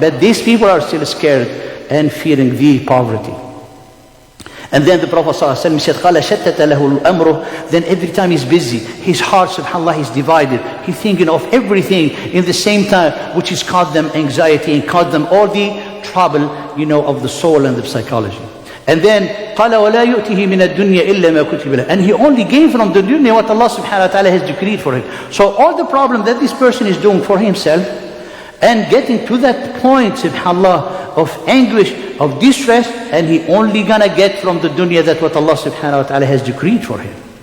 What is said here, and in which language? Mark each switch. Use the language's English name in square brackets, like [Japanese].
[English] But these people are still scared and fearing the poverty. And then the Prophet ﷺ said, [Arabic] قَالَ شَتَّتَ لَهُ الْأَمْرُ. [English] Then every time he's busy, his heart, subhanAllah, is divided. He's thinking of everything in the same time, which has caused them anxiety and caused them all the trouble, of the soul and the psychology. And then, [Arabic] قَالَ وَلَا يُؤْتِهِ مِنَ الدُّنْيَا إِلَّا مَا كُتِبَ لَهُ. [English] And he only gave from the dunya what Allah subhanahu wa ta'ala has decreed for him. So all the problem that this person is doing for himself, and getting to that point, subhanAllah, of anguish, of distress, and he only gonna get from the dunya that what Allah subhanahu wa ta'ala has decreed for him.